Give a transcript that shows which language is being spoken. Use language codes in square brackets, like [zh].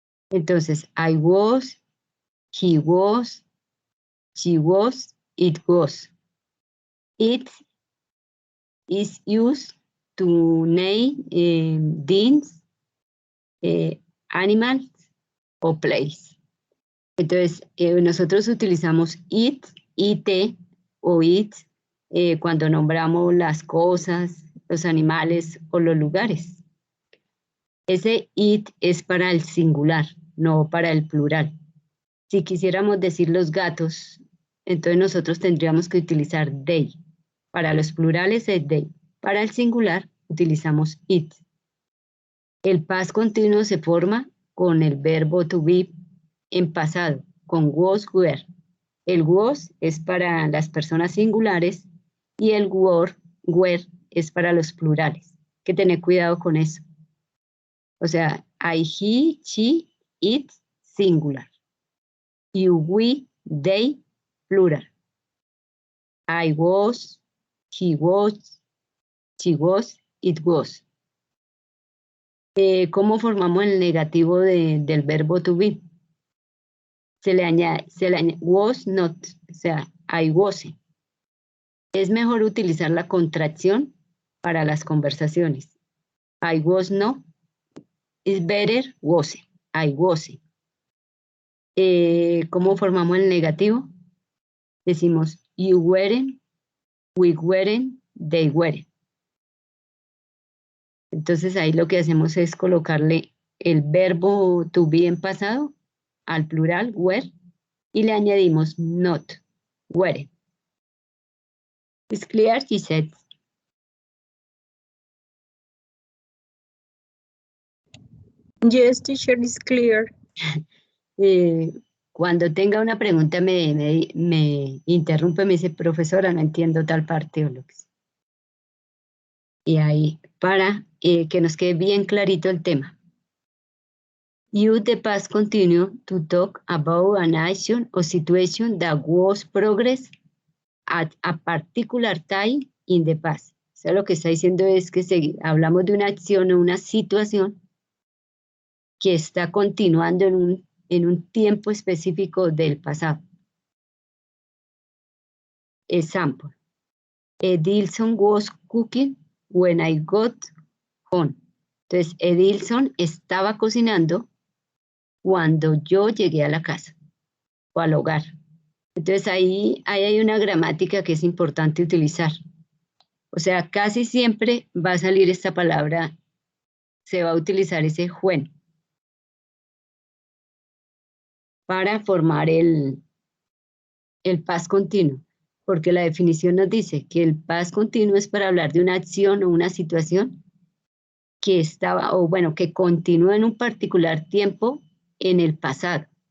[es] Entonces, [en] I was, he was, she was, it was. It is used to name things, animals o place. [es] Entonces, nosotros utilizamos it, it o it cuando nombramos las cosas, los animales o los lugares. Ese it es para el singular, no para el plural. Si quisiéramos decir los gatos, entonces nosotros tendríamos que utilizar they. Para los plurales es they. Para el singular utilizamos it. El past continuo se forma con el verbo to be en pasado, con was, were. El was es para las personas singulares y el were es para los plurales. Hay que tener cuidado con eso. [en] O sea, I, he, she, it, singular. You, we, they, plural. I was, he was, she was, it was. [es] ¿Cómo formamos el negativo del verbo to be? Se le añade was not, o sea, [en] I wasn't. [es] Es mejor utilizar la contracción para las conversaciones. [en] I was not. It's better wasn't. I wasn't. [es] ¿Cómo formamos el negativo? [en] Decimos you weren't, we weren't, they weren't. [es] Entonces ahí lo que hacemos es colocarle el verbo to be en pasado al plural were y le añadimos not, weren't. ¿Es clear, Gisette? [en] Yes, teacher, is clear. [es] Cuando tenga una pregunta me interrumpe, me dice, profesora, no entiendo tal parte o lo que sea. Y ahí, para que nos quede bien clarito el tema. [en] Use the past continuous to talk about an action or situation that was progress at a particular time in the past. [es] O sea, lo que está diciendo es que hablamos de una acción o una situación que está continuando en un tiempo específico del pasado. [en] Example. Edilson was cooking when I got home. [es] Entonces, Edilson estaba cocinando cuando yo llegué a la casa o al hogar. Entonces, ahí hay una gramática que es importante utilizar. O sea, casi siempre va a salir esta palabra, se va a utilizar ese when para formar el past continuo, porque la definición nos dice que el past continuo es para hablar de una acción o una situación que estaba, o bueno, que continúa en un particular tiempo en el pasado.